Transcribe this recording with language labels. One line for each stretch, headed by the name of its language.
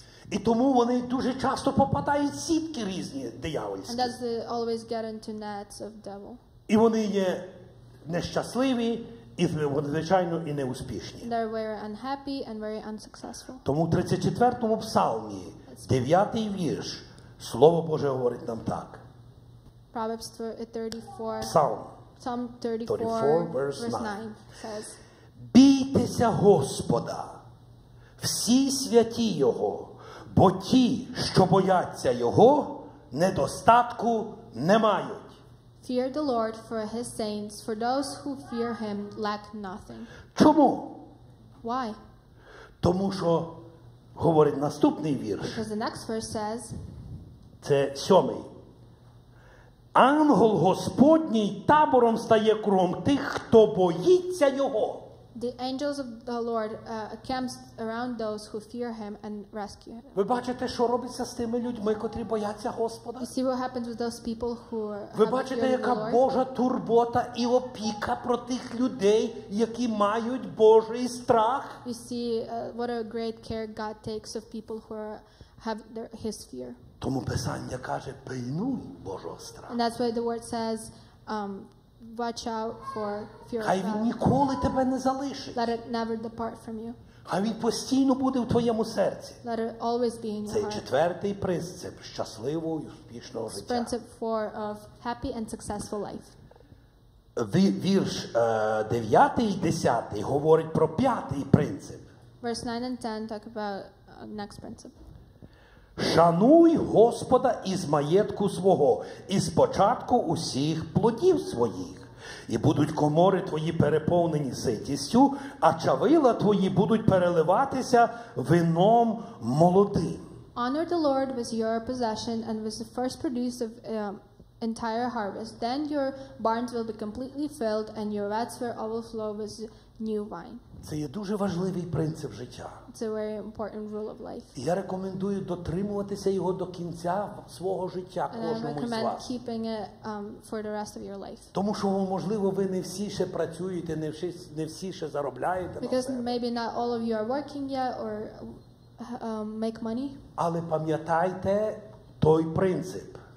Ukrainian: І тому вони дуже часто попадають в сітки різні
English: And
Ukrainian: диявольські.
English: that's they always get into nets of devil.
Ukrainian: І вони є нещасливі, і, звичайно, і неуспішні.
English: They're very unhappy and very unsuccessful.
Ukrainian: Тому в 34-му псалмі, 9-й вірш, Слово Боже говорить нам так.
English: Proverbs 34. Psalm Psalm 34, 34, verse verse 9 9. says,
Ukrainian: Бійтеся Господа, всі святі Його, бо ті, що бояться Його, недостатку не мають.
English: Fear the Lord for his saints, for those who fear him lack nothing.
Ukrainian: Чому?
English: Why?
Ukrainian: Тому що, говорить наступний вірш,
English: Because the next verse says,
Ukrainian: це 7-й. Ангел Господній табором стає кругом тих, хто боїться Його.
English: the angels of the Lord camps around those who fear him and rescue him.
Ukrainian: Ви бачите, що робиться з тими людьми, котрі бояться Господа?
English: You see what happens with those people who
Ukrainian: Ви
English: have
Ukrainian: бачите,
English: fear of the
Ukrainian: яка
English: Lord?
Ukrainian: Божа турбота і опіка про тих людей, які мають Божий страх?
English: You see what a great care God takes of people who have his fear.
Ukrainian: Тому Писання каже, пильнуй Божого страху.
English: And that's why the word says, watch out for fear of
Ukrainian: Хай він
English: God.
Ukrainian: ніколи тебе не залишить.
English: Let it never depart from you.
Ukrainian: Хай він постійно буде в твоєму серці.
English: Let it always be in your
Ukrainian: Це
English: heart.
Ukrainian: 4-й принцип щасливого і успішного
English: It's
Ukrainian: життя.
English: principle 4 of happy and successful life.
Ukrainian: Вірш 9 і 10 говорить про 5-й принцип.
English: Verse 9 and 10 talk about next principle.
Ukrainian: Шануй Господа із маєтку свого, із початку усіх плодів своїх. І будуть комори твої переповнені ситістю, а чавила твої будуть переливатися вином молодим.
English: Honor the Lord with your possession and with the first produce of entire harvest. Then your barns will be completely filled and your vats will overflow with new wine.
Ukrainian: Це є дуже важливий принцип життя.
English: It's a very important rule of life.
Ukrainian: І я рекомендую дотримуватися його до кінця свого життя
English: And I
Ukrainian: кожному з
English: recommend
Ukrainian: вас.
English: keeping it for the rest of your life.
Ukrainian: Тому що, можливо, ви не всі ще працюєте, не всі ще заробляєте на
English: Because
Ukrainian: себе.
English: maybe not all of you are working yet or make money.
Ukrainian: Але пам'ятайте той принцип,